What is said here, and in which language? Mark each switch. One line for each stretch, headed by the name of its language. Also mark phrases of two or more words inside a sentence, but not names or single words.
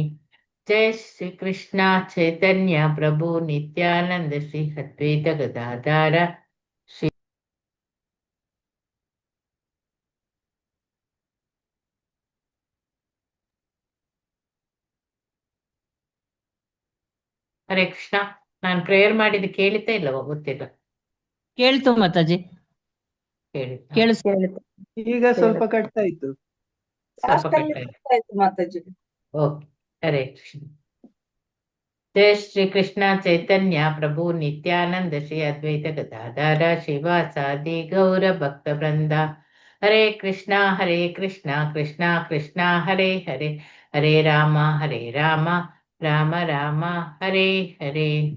Sanskrit: जय श्री कृष्ण चैतन्य प्रभु नित्यानंद श्री अद्वैत गदाधर श्री।
Kannada: ಹರೇ ಕೃಷ್ಣ. ನಾನು ಪ್ರೇಯರ್ ಮಾಡಿದ್ದು ಕೇಳಿತಾ ಇಲ್ಲವೋ ಗೊತ್ತಿಲ್ಲ. ಕೇಳ್ತು ಮಾತಾಜಿ, ಕೇಳಿಸ್ತಾ ಈಗ ಸ್ವಲ್ಪ ಕಟ್ತಾ ಇತ್ತು. ಮಾತಾಜಿ. ಓಕೆ, ಹರೇ ಕೃಷ್ಣ.
Sanskrit: जय श्री कृष्ण चैतन्य प्रभु नित्यानंद श्री अद्वैत गदाधर श्रीवासादि गौर भक्त वृंदा। हरे कृष्णा कृष्णा कृष्णा हरे हरे, हरे राम राम राम हरे हरे।